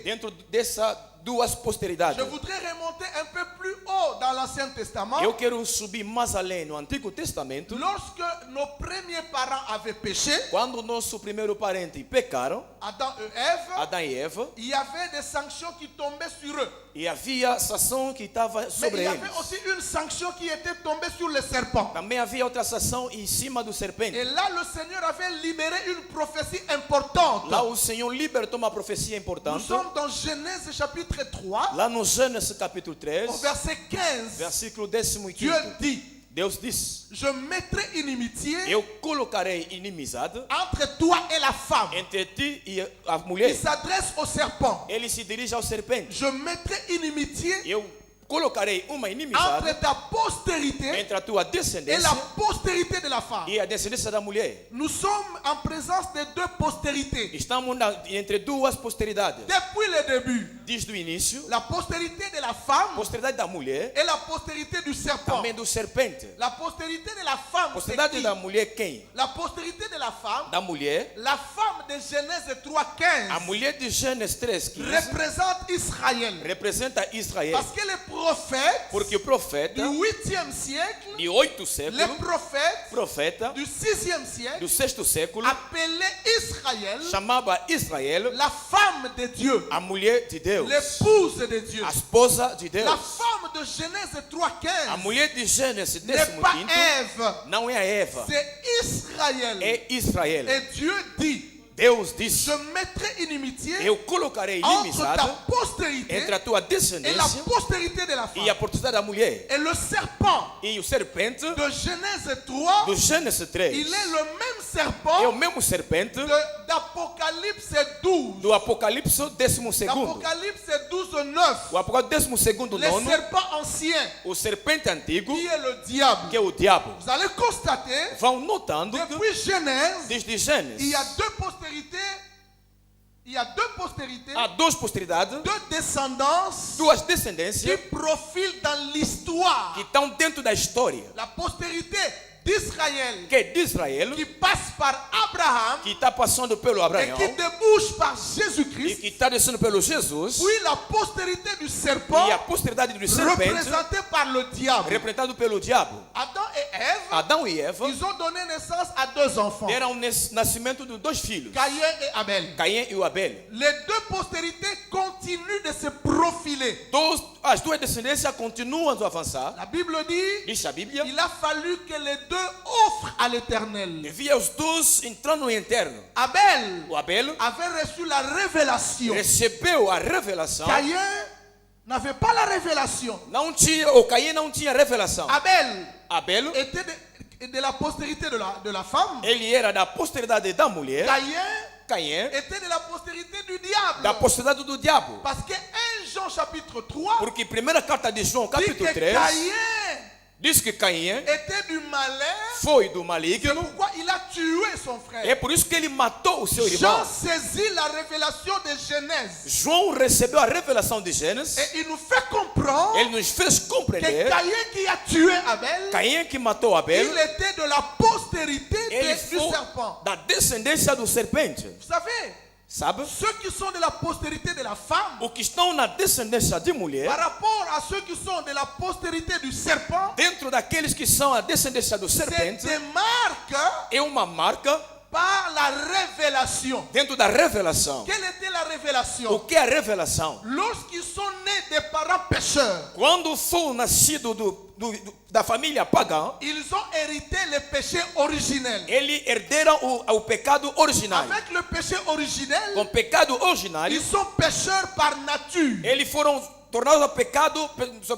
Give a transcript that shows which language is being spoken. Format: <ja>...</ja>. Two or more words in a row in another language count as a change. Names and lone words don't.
<pt>dentro dessas duas posteridades.</pt> <fr>Je voudrais remonter un peu plus haut dans l'Ancien Testament.</fr> <pt>Eu quero subir mais além no Antigo Testamento.</pt> <fr>Lorsque nos premiers parents avaient péché,</fr> <pt>Quando nosso primeiro parente pecaram,</pt> <fr>Adam et Ève,</fr> <pt>Adão e Eva,</pt> <fr>il y avait des sanctions qui tombaient sur eux.</fr> <pt>e havia sanção que estava</pt> <fr>Mais</fr> <pt>sobre</pt> <fr>il y</fr> <pt>eles.</pt> <fr>avait aussi une sanction qui était tombée sur le serpent.</fr> <pt>Também havia outra sanção em cima do</pt> <fr>Et</fr> <pt>serpente.</pt> <fr>là, le Seigneur avait libéré une prophétie importante.</fr> <pt>Lá o Senhor libertou uma profecia</pt> <fr>Nous</fr> <pt>importante.</pt> <fr>sommes dans Genèse chapitre 3,</fr> <pt>Lá no Gênesis capítulo 3,</pt> <fr>au verset 15.</fr> <pt>versículo 15.</pt> <fr>Dieu dit,</fr> <pt>Deus disse:</pt> <fr>je mettrai inimitié</fr> <pt>Eu colocarei inimizade</pt> <fr>entre toi et la femme.</fr> <pt>entre ti e a</pt> <fr>Il</fr> <pt>mulher.</pt> <fr>s'adresse au serpent.</fr> <pt>Ele se dirige ao serpente.</pt> <fr>Je mettrai inimitié</fr> <pt>Eu colocarei uma inimizade</pt> <fr>entre ta postérité</fr> <pt>entre a tua</pt> <fr>et la</fr> <pt>descendência</pt> <fr>postérité de la femme.</fr> <pt>e a descendência da mulher.</pt> <fr>Nous sommes en présence de deux postérités.</fr> <pt>Estamos entre duas posteridades.</pt> <fr>Depuis le début,</fr> <pt>Desde o início,</pt> <fr>la postérité de la femme</fr> <pt>posteridade da mulher,</pt> <fr>et la postérité du serpent.</fr> <pt>também do serpente.</pt> <fr>La postérité de la femme, c'est</fr> <pt>Posteridade</pt> <fr>qui?</fr> <pt>da mulher quem?</pt> <fr>La postérité de la femme,</fr> <pt>Da mulher.</pt> <fr>la femme de Genèse</fr> <pt>A 3:15 mulher de Gênesis 3:15</pt> <fr>représente Israël.</fr> <pt>representa Israel.</pt> <fr>Parce que les prophètes</fr> <pt>Porque o profeta</pt> <fr>du 8e siècle,</fr> <pt>de 8</pt> <fr>les</fr> <pt>séculos, profeta</pt> <fr>du 6e siècle,</fr> <pt>do 6º século,</pt> <fr>appelaient Israël</fr> <pt>chamava Israel</pt> <fr>la femme de Dieu,</fr> <pt>a mulher de Deus,</pt> <fr>l'épouse de Dieu.</fr> <pt>a esposa de Deus.</pt> <fr>La femme de Genèse</fr> <pt>A 3:15 mulher de Gênesis</pt> <fr>n'est pas 15 Ève,</fr> <pt>não é a Eva,</pt> <fr>c'est Israël.</fr> <pt>é Israel.</pt> <fr>Et Dieu dit,</fr> <pt>Deus disse:</pt> <fr>je mettrai inimitié</fr> <pt>Eu colocarei</pt> <fr>entre</fr> <pt>inimizade</pt> <fr>ta postérité</fr> <pt>entre a tua</pt> <fr>et la</fr> <pt>descendência</pt> <fr>postérité de la femme.</fr> <pt>e a posteridade da mulher.</pt> <fr>Et le serpent</fr> <pt>E o serpente</pt> <fr>de Genèse 3,</fr> <pt>do Gênesis 3</pt> <fr>il est le même</fr> <pt>é o</pt> <fr>serpent</fr> <pt>mesmo serpente</pt> <fr>d'Apocalypse 12.</fr> <pt>do Apocalipse 12º.</pt> <fr>L'Apocalypse 12:9.</fr> <pt>O Apocalipse 12º</pt> <fr>Le</fr> <pt>nono,</pt> <fr>serpent ancien,</fr> <pt>o serpente antigo,</pt> <fr>qui est le diable.</fr> <pt>que é o diabo.</pt> <fr>Vous allez constater,</fr> <pt>Vão notando que</pt> <fr>depuis Genèse,</fr> <pt>desde</pt> <fr>il</fr> <pt>Gênesis</pt> <fr>y a deux postérités. Il y a deux postérités,</fr> <pt>há duas posteridades,</pt> <fr>deux descendances</fr> <pt>duas</pt> <fr>qui</fr> <pt>descendências</pt> <fr>profilent dans l'histoire.</fr> <pt>que estão dentro da história.</pt> <fr>La postérité d'Israël, qui passe par Abraham</fr> <pt>que está passando pelo</pt> <fr>et</fr> <pt>Abraão,</pt> <fr>qui débouche par</fr> <pt>e</pt> <fr>Jésus-Christ,</fr> <pt>que está descendo pelo Jesus,</pt> <fr>puis la postérité du serpent</fr> <pt>e a posteridade do serpente,</pt> <fr>représentée par le diable.</fr> <pt>representado pelo diabo.</pt> <fr>Adam et Ève,</fr> <pt>Adão e Eva</pt> <fr>ils ont donné naissance à 2 enfants,</fr> <pt>deram nascimento de 2 filhos,</pt> <fr>Caïn et Abel.</fr> <pt>Caim e o Abel.</pt> <fr>Les 2 postérités continuent de se profiler.</fr> <pt>As 2 descendências continuam a avançar.</pt> <fr>La Bible dit,</fr> <pt>Diz a Bíblia,</pt> <fr>il a fallu que les 2 offrent à l'Éternel.</fr> <pt>devia os 2 entrar no eterno.</pt> <fr>Abel</fr> <pt>O Abel</pt> <fr>avait reçu la révélation.</fr> <pt>recebeu a revelação.</pt> <fr>Caïn n'avait pas la révélation.</fr> <pt>Não tinha, o Caim não tinha revelação.</pt> <fr>Abel Était de la postérité de la femme.</fr> <pt>ele era da posteridade da mulher. Caim</pt> <fr>Était de la postérité du diable.</fr> <pt>da posteridade do diabo.</pt> <fr>Parce que 1 Jean chapitre 3</fr> <pt>Porque primeira carta de João,</pt> <fr>dit</fr> <pt>capítulo</pt> <fr>que</fr> <pt>3,</pt> <fr>Caïn</fr> <pt>diz que Caim</pt> <fr>était du malin.</fr> <pt>foi do</pt> <fr>C'est</fr> <pt>maligno.</pt> <fr>pourquoi il a tué son frère.</fr> <pt>É por isso que ele matou o seu</pt> <fr>Jean</fr> <pt>irmão.</pt> <fr>saisit la révélation de Genèse.</fr> <pt>João recebeu a revelação de Gênesis.</pt> <fr>Et il nous fait comprendre</fr> <pt>Ele nos fez</pt> <fr>que</fr> <pt>compreender.</pt> <fr>Caïn qui a tué Abel,</fr> <pt>Caim que matou Abel,</pt> <fr>il était de la postérité</fr> <pt>ele</pt> <fr>du</fr> <pt>foi</pt> <fr>serpent.</fr> <pt>da descendência do serpente.</pt> <fr>Vous savez,</fr> <pt>Sabe?</pt> <fr>ceux qui sont de la postérité de la femme,</fr> <pt>O que estão na descendência de mulher,</pt> <fr>par rapport à ceux qui sont de la postérité du serpent,</fr> <pt>dentro daqueles que são a descendência do</pt> <fr>se</fr> <pt>serpente,</pt> <fr>démarquent</fr> <pt>é uma marca</pt> <fr>par la révélation.</fr> <pt>dentro da revelação.</pt> <fr>Quelle était la</fr> <pt>O</pt> <fr>révélation?</fr> <pt>que é a revelação?</pt> <fr>Lorsqu'ils sont nés des parents pécheurs,</fr> <pt>Quando for nascido da família pagã,</pt> <fr>ils ont hérité le péché originel.</fr> <pt>ele herderam o pecado original.</pt> <fr>Avec le péché originel,</fr> <pt>Com o pecado original,</pt> <fr>ils sont pécheurs par nature.</fr> <pt>eles foram tornados pecado sobre a</pt>